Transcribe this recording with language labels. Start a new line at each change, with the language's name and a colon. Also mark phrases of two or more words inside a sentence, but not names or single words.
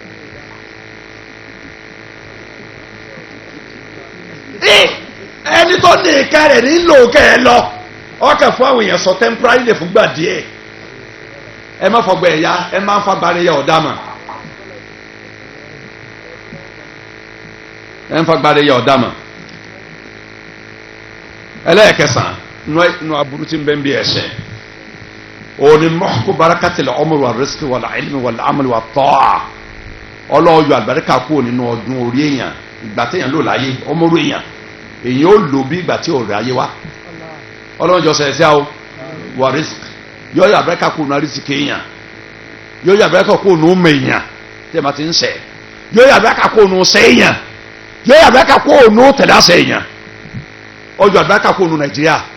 Yoruba: ẹni tó ní ìka rẹ̀ nílò kẹ́ ẹ lọ ọkẹ́ fún àwọn èèyàn sọ temporary lè fúngbà díẹ̀ ẹ má fọgbọ ẹ̀yà ẹ má ń fagbára ẹ̀yà ọ̀dàmà ẹ ń fagbára ẹ̀yà ọ̀dàmà ẹlẹ́ẹ̀kẹsàn nù aburú tí ń bẹ́ ń bí ẹ̀ṣẹ̀ òní mọ́kú
Arabic: بركة العمر والرزق والعلم والعمل والطاعة
Yoruba: ọlọ́ọ̀yọ̀ àlùbáríkà kúrò nínú ọdún orí èèyàn ìgbà téèyàn lò láyé ọmọ orí èèyàn ó lò bí ìgbà tí ò rí ayé wá ọlọ́ọ̀jọ́ sẹ̀rẹ̀ sí àwọn wà rísíkì yóò yọ àlùbáríkà kúrò nínú rísíkì èèyàn yóò yọ àlùbáríkà kúrò nínú ọmọ èèyàn tí ẹ máa ti ń sẹ̀ yóò yọ àlùbáríkà kúrò nínú sẹ́ èèyàn yóò yọ àlùbáríkà kúrò nínú tẹ̀dásẹ̀ èèyàn ọjọ́ àlùbáríkà kúrò nínú Nàìjíríà